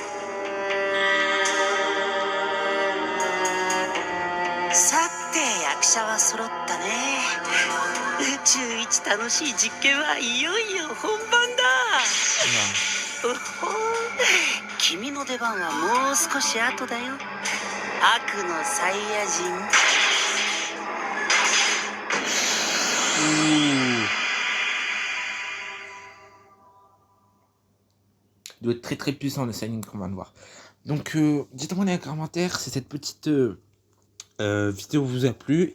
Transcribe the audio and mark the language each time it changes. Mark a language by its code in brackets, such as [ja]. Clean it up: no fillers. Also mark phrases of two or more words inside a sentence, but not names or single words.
[ja] さて役者は揃ったね。宇宙一楽しい実験はいよいよ本番だ。おほ、君の出番はもう少し後だよ。悪のサイヤ人。 [fr] Il doit être très très puissant le Saiyan qu'on va le voir. Donc dites-moi dans les commentaires si cette petite vidéo vous a plu.